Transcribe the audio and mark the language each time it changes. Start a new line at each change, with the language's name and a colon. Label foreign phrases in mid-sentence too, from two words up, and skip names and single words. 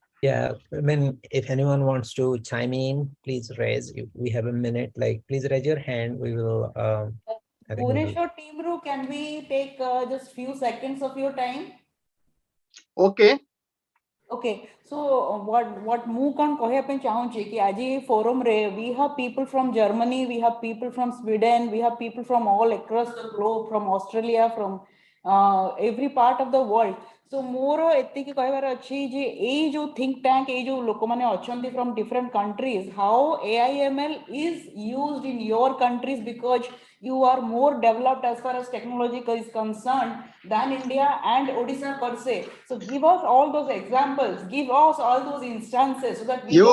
English: Yeah, I mean, if anyone wants to chime in, please raise. We have a minute. Like, please raise your hand. We will. I think we will. Bhubaneswar team ru, can we take just few seconds of your time? Okay. Okay, so what
Odia: ମୁଁ କଣ କହିବା ପାଇଁ ଚାହୁଁଛି କି ଆଜି forum ରେ
English: we have people from Germany, we have people from Sweden, we have people from all across the globe, from Australia, from every part of the world.
Odia: So ମୋର ଏତିକି କହିବାର ଅଛି ଯେ ଏଇ ଯୋଉ
English: think tank,
Odia: ଏଇ ଯୋଉ ଲୋକମାନେ ଅଛନ୍ତି
English: from different countries, how AIML is used in your countries because you are more developed as far as technology is concerned than India and Odisha per se. So give us all those examples, give us all those instances so that we you